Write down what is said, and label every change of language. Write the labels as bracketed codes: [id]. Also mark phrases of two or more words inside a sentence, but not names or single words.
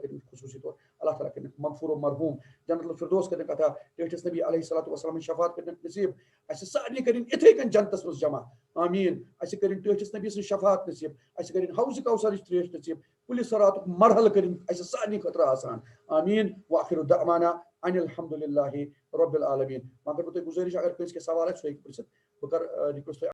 [ks] کٔرمٕتۍ خصوٗصی طور اللہ تعالیٰ کٔرنکھ مغفور و مرحوٗم جنت الفردوس کٔرنکھ عطا ٹٲٹھِس نبی [ar] علیہ الصلوۃ والسلام [ks] شفاعت کٔرنکھ نصیٖب اَسہِ سارنٕے کٔرِنۍ یِتھَے کٔنۍ جنتس منٛز جمع آمیٖن اَسہِ کٔرِنۍ ٹٲٹھِس نبی سٕنٛز شفاعت نصیٖب اَسہِ کٔرِنۍ حوضہِ کوثرٕچ ترٛیش نصیٖب کُلہِ صراطُک مرحلہٕ کٔرِنۍ اَسہِ سارنٕے خٲطرٕ آسان آمیٖن [ar] وآخِر دعوانا ان الحمدُ للہ رب العالمیٖن [ks] وۄنۍ کرٕ بہٕ تۄہہِ گُزٲرِش اگر کٲنٛسہِ کینٛہہ سوال آسہِ سُہ ہیٚکہِ پرٛژھِتھ بہٕ کرٕ رِکویسٹ